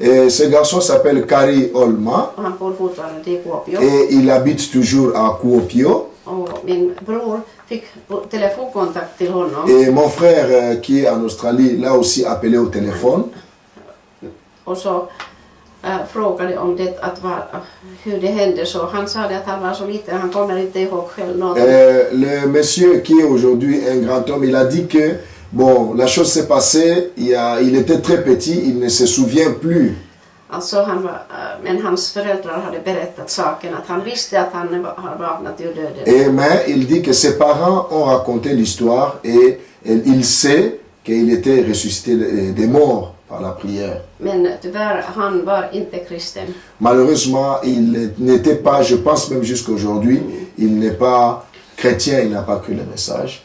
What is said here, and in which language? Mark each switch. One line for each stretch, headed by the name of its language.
French: Ce garçon s'appelle Kari Holma.
Swedish: Och han bor fortfarande i Kuopio.
French: Et il habite toujours à Kuopio.
Swedish: Och min bror fick telefonkontakt till honom.
French: Et mon frère qui est en Australie l'a aussi appelé au téléphone.
Swedish: Och så frågade om det hur det hände, så han sa att han var så liten, han kommer inte ihåg själv något.
French: Le monsieur qui est aujourd'hui un grand homme, il a dit que bon, la chose s'est passée, il était très petit, il ne se souvient plus.
Swedish: Alltså men hans föräldrar hade berättat saken, att han visste att han har vaknat ur döden.
French: Et mais il dit que ses parents ont raconté l'histoire et il sait qu'il était ressuscité des morts par la prière.
Swedish: Men tyvärr, han var inte kristen.
French: Malheureusement, il n'était pas, je pense même jusqu'à aujourd'hui, il n'est pas chrétien, il n'a pas cru le message.